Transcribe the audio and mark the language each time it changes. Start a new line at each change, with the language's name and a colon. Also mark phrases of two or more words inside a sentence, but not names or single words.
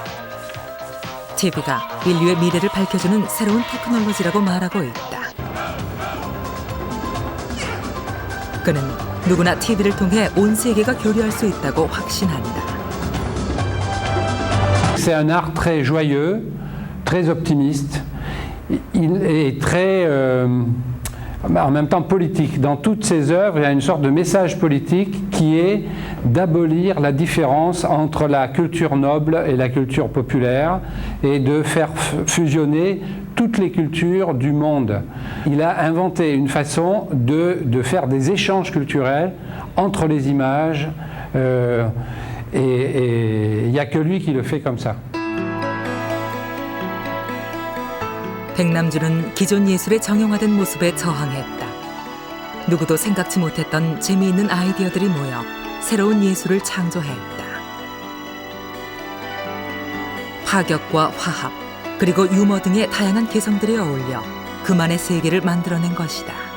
Korean: TV가 인류의 미래를 밝혀주는 새로운 테크놀로지라고 말하고 있다. 그는 누구나 TV를 통해 온 세계가 교류할 수 있다고 확신한다.
French: C'est un art très joyeux, très optimiste. Il est très en même temps politique. Dans toutes ses œuvres, il y a une sorte de message politique qui est d'abolir la différence entre la culture noble et la culture populaire et de faire fusionner toutes les cultures du monde. Il a inventé une façon de faire des échanges culturels entre les images et il n'y a que lui qui le fait comme ça.
Korean: 백남준은 기존 예술의 정형화된 모습에 저항했다. 누구도 생각지 못했던 재미있는 아이디어들이 모여 새로운 예술을 창조했다. 파격과 화합, 그리고 유머 등의 다양한 개성들이 어울려 그만의 세계를 만들어낸 것이다.